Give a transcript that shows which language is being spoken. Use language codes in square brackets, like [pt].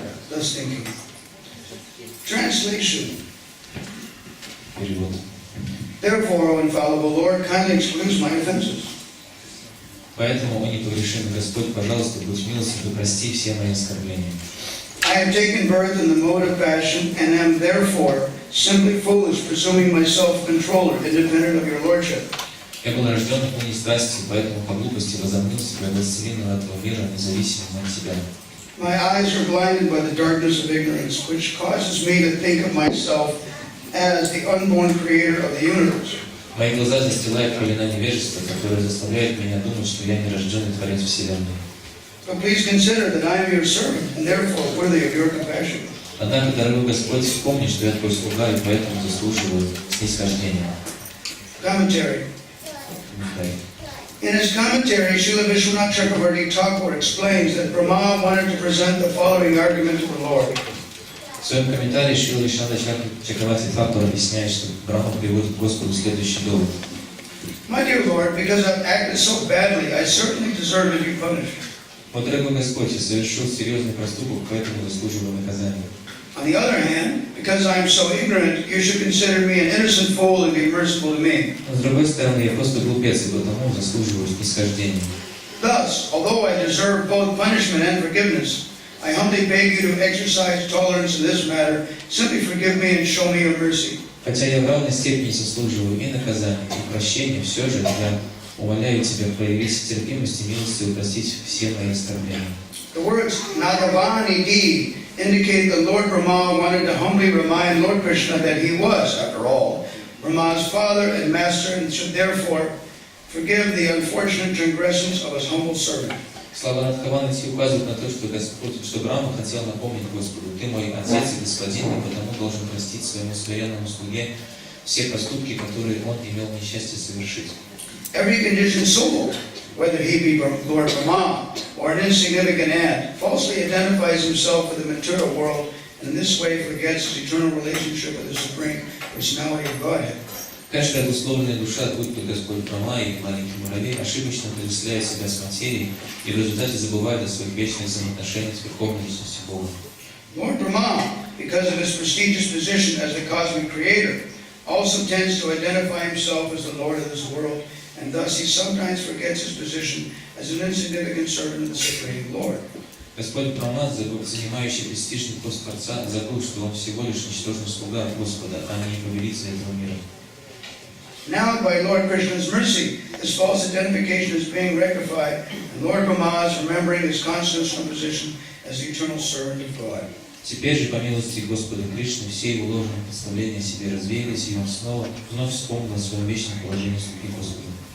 [en] Thus thinking. Translation. [ru] Перевод. [en] Therefore, O infallible Lord, kindly excuse my offenses. [ru] Поэтому, о непогрешимый Господь, пожалуйста, будь милостив и прости все мои оскорбления. [en] I have taken birth in the mode of passion, and am therefore simply foolish, presuming myself controller, independent of your lordship. [ru] Я был рожден в луне страсти, поэтому по глупости возомнил себя властелином этого мира, независимым от тебя. [en] My eyes are blinded by the darkness of ignorance, which causes me to think of myself as the unborn creator of the universe. [ru] Мои глаза застилает пелена невежества, которая заставляет меня думать, что я нерожденный Творец Вселенной. [en] But please consider that I am your servant, and therefore worthy of your compassion. [ru] Однако, дорогой Господь, вспомни, что я твой слуга, и поэтому заслуживаю снисхождения. [en] Commentary. In his commentary, Srila Vishwanath Chakravarti Thakur explains that Brahma wanted to present the following argument to the Lord. [ru] В своем комментарии Шрила Вишнава Чакраварти Тхакур объясняет, что Брахма приводит к Господу следующий довод. [en] My dear Lord, because I've acted so badly, I certainly deserve to be punished. [ru] О, дорогой Господь, я совершил серьезный проступок, поэтому заслуживаю наказания. [en] On the other hand, because I am so ignorant, you should consider me an innocent fool and be merciful to me. [ru] Но с другой стороны, я просто глупец, и потому заслуживаю снисхождения. [en] Thus, although I deserve both punishment and forgiveness, I humbly beg you to exercise tolerance in this matter. Simply forgive me and show me your mercy. [ru] Хотя я в равной степени заслуживаю и наказания, и прощения, все же я умоляю тебя проявить терпимость и милостью и простить все мои оскорбления. [en] The words Nagavanidi indicate that Lord Brahma wanted to humbly remind Lord Krishna that he was, after all, Brahma's father and master, and should therefore forgive the unfortunate transgressions of his humble servant. [ru] Слова Надхаванати указывают на то, что Брахма хотел напомнить Господу: ты мой отец и господин, и потому должен простить своему смиренному слуге все поступки, которые он имел несчастье совершить. [en] Every conditioned soul, whether he be Lord Brahma or an insignificant ant, falsely identifies himself with the material world, and in this way forgets his eternal relationship with the Supreme Personality of Godhead. [ru] Каждая обусловленная душа, будь то Господь Брахма или маленький муравей, ошибочно отождествляет себя с материей и в результате забывает о своих вечных взаимоотношениях с Верховной Личностью Бога. [en] Lord Brahma, because of his prestigious position as the cosmic creator, also tends to identify himself as the Lord of this world, and thus he sometimes forgets his position as an insignificant servant of the Supreme Lord. [ru] Господь Брахма, занимающий престижный пост Творца, забыл, что он всего лишь ничтожный слуга Господа, а не повелитель этого мира. [en] Now, by Lord Krishna's mercy, this false identification is being rectified, and Lord Brahma is remembering his constitutional position as the eternal servant of God. [ru] Теперь же, по милости Господа Кришны, все его ложные представления о себе развеялись, и он вновь вспомнил о своем вечном положении слуги Господа.